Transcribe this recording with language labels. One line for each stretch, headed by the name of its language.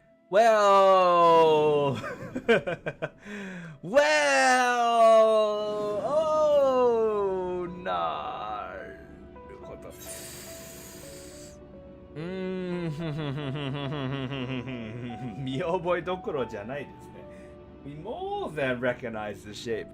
Japanese: Well, oh,なるほど。見覚えどころじゃないですね。
English: We more than recognize the shape.